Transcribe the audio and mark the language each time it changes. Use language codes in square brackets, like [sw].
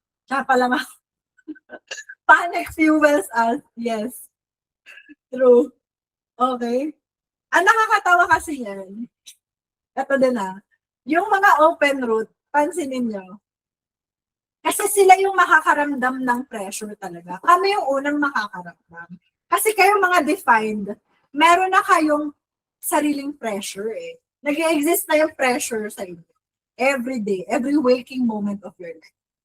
[tl] Tsaka pala [en] panic fuels us. Yes. True. Okay. [tl] Ang nakakatawa kasi yan. Ito din yung mga open root, pansinin nyo. Kasi sila yung makakaramdam ng pressure talaga. Kami yung unang makakaramdam. Kasi kayong mga defined, meron na kayong sariling pressure eh. Nag-exist na yung pressure sa inyo. [en] Every day, every waking moment of your life.